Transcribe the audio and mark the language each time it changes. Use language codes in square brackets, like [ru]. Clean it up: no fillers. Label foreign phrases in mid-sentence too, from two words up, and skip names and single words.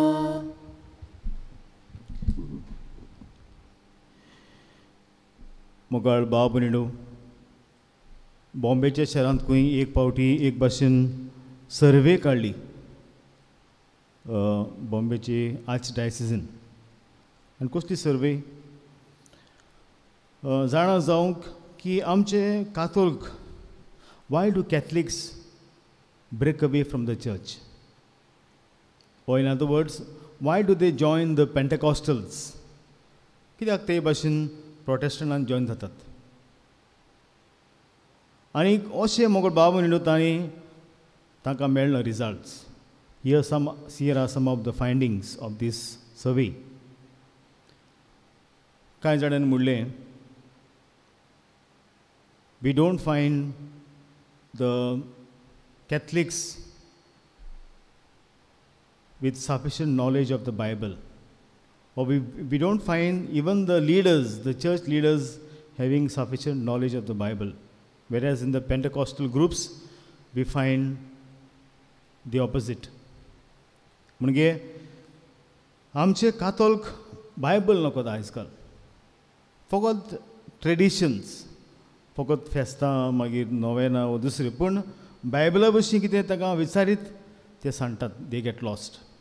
[kok] मोगाळ बाब भयणीनो बॉम्बेच्या शहरांत खंय एक पावटी एक भाशेन सर्वे काडली बॉम्बेची आर्च डायसिसीन आनी कसली सर्वे जाणा जावंक की आमचे कातोलीक [en] why do Catholics break away from the church or in other words why do they join the Pentecostals [kok] कित्याक ते भाशेन प्रोटेस्टंटांत जॉइन जातात आनी अशें मोगळ बाब म्हणून तांकां मेळना [en] results here are some of the findings of this survey [kok] कांय जाणांनी म्हणलें [en] we don't find the Catholics with sufficient knowledge of the Bible, or we don't find even the leaders, the church leaders, having sufficient knowledge of the Bible. Whereas in the Pentecostal groups, we find the opposite. [kok] म्हणजे आमचे कातोलीक बायबल नकोत आयजकाल फकत ट्रेडिशन्स फकत फेस्तां मागीर नोवेना वा दुसरें पूण बायबला भशेन कितें ताका विचारीत ते सांगतात [en] they get lost